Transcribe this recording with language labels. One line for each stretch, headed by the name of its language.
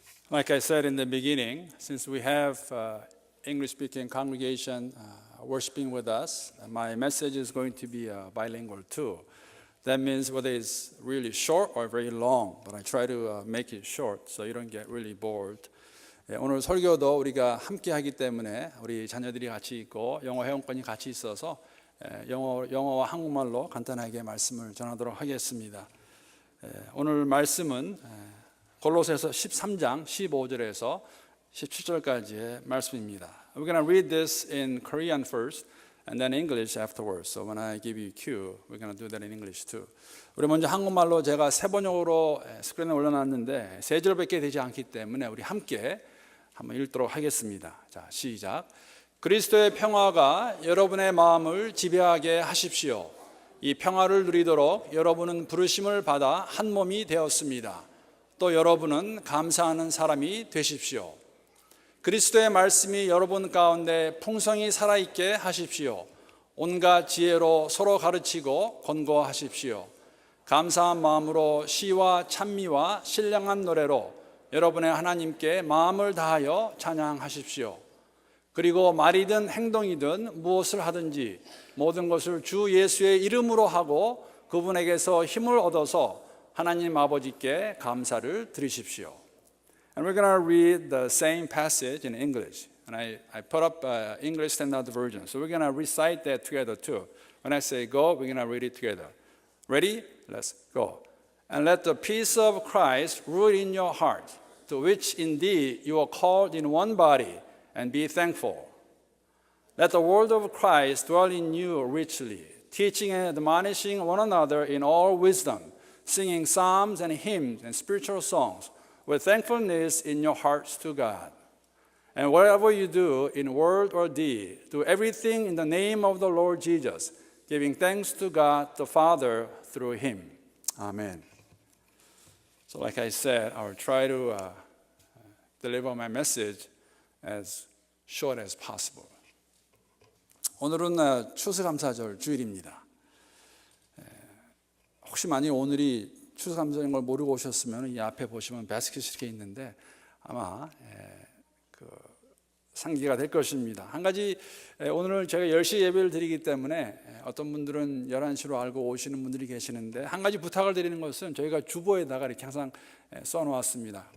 English: Like I said in the beginning, since we have English-speaking congregation worshiping with us, my message is going to be bilingual too. That means whether it's really short or very long, but I try to make it short so you don't get really bored.
Korean: 오늘 설교도 우리가 함께 하기 때문에 우리 자녀들이 같이 있고 영어 회원권이 같이 있어서 영어와 한국말로 간단하게 말씀을 전하도록 하겠습니다. 오늘 말씀은 골로새서 13장 15절에서 17절까지의 말씀입니다.
English: We're going to read this in Korean first and then English afterwards. So when I give you cue, we're going to do that in English too.
Korean: 우리 먼저 한국말로 제가 세 번역으로 스크린에 올려놨는데 세 절밖에 되지 않기 때문에 우리 함께 한번 읽도록 하겠습니다. 자, 시작. 그리스도의 평화가 여러분의 마음을 지배하게 하십시오. 이 평화를 누리도록 여러분은 부르심을 받아 한 몸이 되었습니다. 또 여러분은 감사하는 사람이 되십시오. 그리스도의 말씀이 여러분 가운데 풍성히 살아있게 하십시오. 온갖 지혜로 서로 가르치고 권고하십시오. 감사한 마음으로 시와 찬미와 신령한 노래로 여러분의 하나님께 마음을 다하여 찬양하십시오. 그리고 말이든 행동이든 무엇을 하든지 모든 것을 주 예수의 이름으로 하고 그분에게서 힘을 얻어서 하나님 아버지께 감사를 드리십시오.
English: And we're going to read the same passage in English. And I put up English Standard Version. So we're going to recite that together too. When I say go, we're going to read it together. Ready? Let's go. And let the peace of Christ rule in your heart, to which indeed you are called in one body, and be thankful. Let the word of Christ dwell in you richly, teaching and admonishing one another in all wisdom, singing psalms and hymns and spiritual songs with thankfulness in your hearts to God. And whatever you do in word or deed, do everything in the name of the Lord Jesus, giving thanks to God the Father through him. Amen. So like I said, I'll try to deliver my message as short as possible.
Korean: 오늘은 추수감사절 주일입니다. 혹시 만약 오늘이 추수감사절인 걸 모르고 오셨으면 이 앞에 보시면 바스켓이 이렇게 있는데 아마 그 상기가 될 것입니다. 한 가지 오늘 제가 10시 예배를 드리기 때문에 어떤 분들은 11시로 알고 오시는 분들이 계시는데 한 가지 부탁을 드리는 것은 저희가 주보에다가 이렇게 항상 써놓았습니다.